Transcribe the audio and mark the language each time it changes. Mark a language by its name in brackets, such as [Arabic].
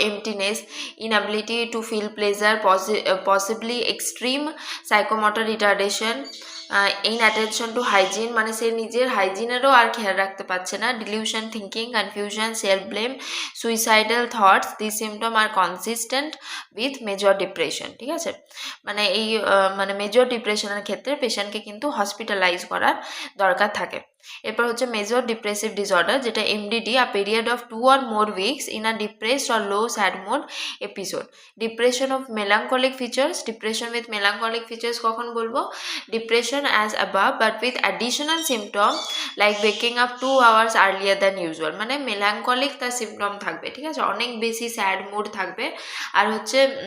[English] emptiness, inability to feel pleasure, possibly extreme psychomotor retardation, inattention to hygiene, [Bangla] মানে সে নিজের হাইজিনেরও আর খেয়াল রাখতে পারছে না, [English] delusion, thinking, confusion, self blame, suicidal thoughts, this symptom are consistent with major depression, [Bangla] ঠিক আছে। মানে এই মানে মেজর ডিপ্রেশনের ক্ষেত্রে পেশেন্টকে কিন্তু হসপিটালাইজ করার দরকার থাকে। এরপর হচ্ছে [English] Major depressive disorder, যেটা MDD, a period of 2 or more weeks in a depressed or low sad mood episode. [Bangla] Depression of মেলাঙ্কলিক features, depression with মেলাঙ্কলিক features কখন বলবো, [English] depression as above but with additional symptom like waking up 2 hours earlier than usual, [Bangla] মানে মেলাঙ্কলিক তার symptom থাকবে, ঠিক আছে, অনেক বেশি sad mood থাকবে, আর হচ্ছে